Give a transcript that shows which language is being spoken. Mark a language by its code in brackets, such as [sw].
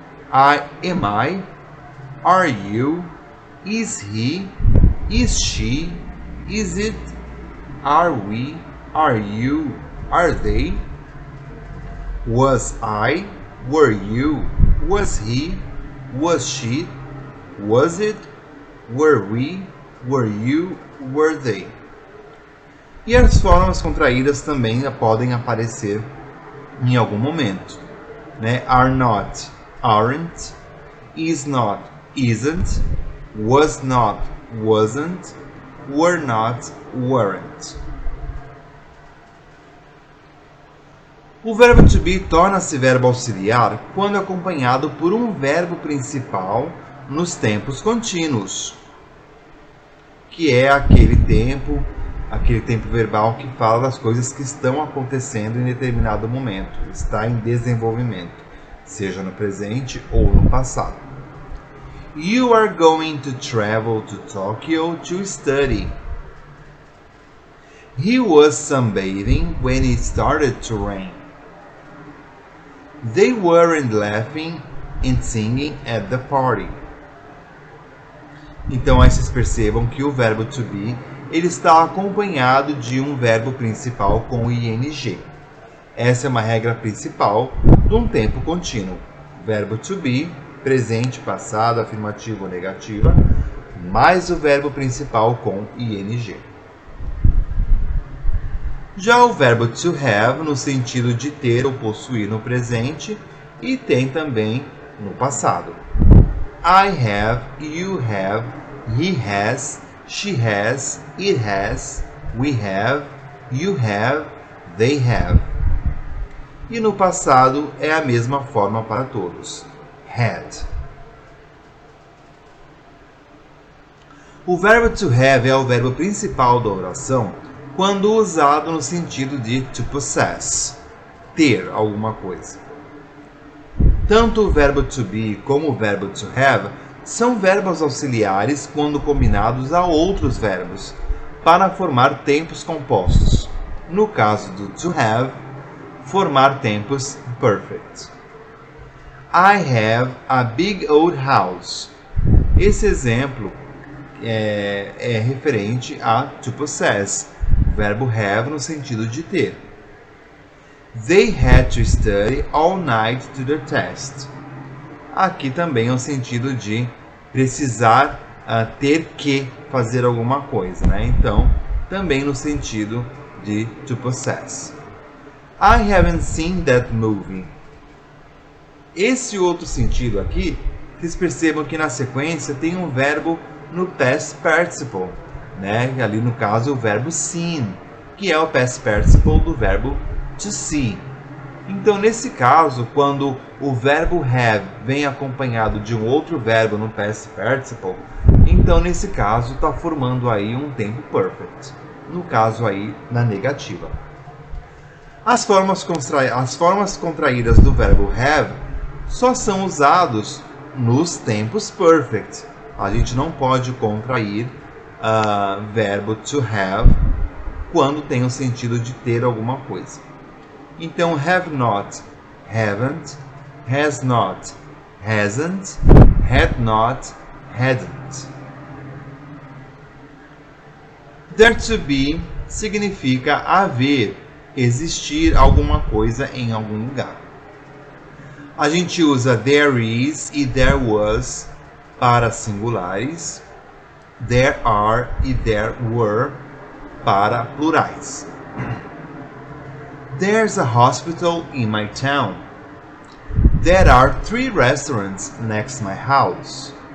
[en] Am I, are you, is he, is she, is it, are we, are you, are they? Was I, were you, was he, was she, was it, were we, were you, were they? [pt] E as formas contraídas também podem aparecer em algum momento. [en] Are not, aren't, is not, isn't, was not, wasn't, were not, weren't. [pt] O verbo to be torna-se verbo auxiliar quando acompanhado por um verbo principal nos tempos contínuos, que é aquele tempo verbal que fala das coisas que estão acontecendo em determinado momento, está em desenvolvimento, seja no presente ou no passado. [en] You are going to travel to Tokyo to study. He was sunbathing when it started to rain. They weren't laughing and singing at the party. [pt] Então, aí vocês percebam que o verbo to be ele está acompanhado de um verbo principal com ing. Essa é uma regra principal de um tempo contínuo. Verbo to be presente, passado, afirmativo ou negativa, mais o verbo principal com ing. Já o verbo to have, no sentido de ter ou possuir no presente, e tem também no passado. [en] I have, you have, he has, she has, it has, we have, you have, they have. [pt] E no passado é a mesma forma para todos. Had. O verbo to have é o verbo principal da oração quando usado no sentido de to possess, ter alguma coisa. Tanto o verbo to be como o verbo to have são verbos auxiliares quando combinados a outros verbos, para formar tempos compostos. No caso do to have, formar tempos perfect. [en] I have a big old house. [pt] Esse exemplo é referente a to possess, verbo have no sentido de ter. [en] They had to study all night to their test. [pt] Aqui também é o sentido de precisar ter que fazer alguma coisa, né? Então, também no sentido de to possess. [en] I haven't seen that movie. [pt] Esse outro sentido aqui, vocês percebam que na sequência tem um verbo no past participle, né? Ali no caso o verbo seen, que é o past participle do verbo to see. Então, nesse caso, quando o verbo have vem acompanhado de um outro verbo no past participle, então nesse caso está formando aí um tempo perfect. No caso aí, na negativa. As formas contraídas do verbo have só são usados nos tempos perfect. A gente não pode contrair verbo to have quando tem o sentido de ter alguma coisa. [en] Então, have not, haven't, has not, hasn't, had not, hadn't. [pt] There to be significa haver, existir alguma coisa em algum lugar. A gente usa there is e there was para singulares, there are e there were para plurais. [en] There's a hospital in my town. There are 3 restaurants next my house.